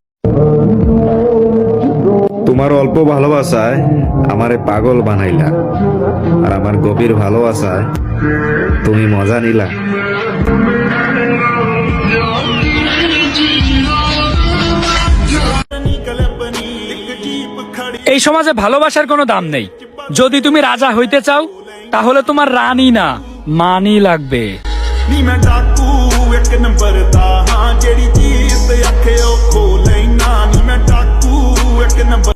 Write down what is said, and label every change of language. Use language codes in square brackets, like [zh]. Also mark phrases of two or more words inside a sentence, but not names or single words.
[bn] তোমার অল্প ভালোবাসায় আমারে পাগল বানাইলা, আর আমার গভীর ভালোবাসায় তুমি মজা নিলা। এই সমাজে ভালোবাসার কোনো দাম নেই। যদি তুমি রাজা হইতে চাও তাহলে তোমার রানী না মানি লাগবে। [pa] ਨੀ ਮੈਂ ਡਾਕੂ ਇੱਕ ਨੰਬਰ ਦਾ ਹਾਂ ਜਿਹੜੀ ਚੀਜ਼ ਤੇ ਆਖੇ ਉਹ ਖੋ ਲੈਣਾ ਨੀ ਮੈਂ ਡਾਕੂ ਇੱਕ ਨੰਬਰ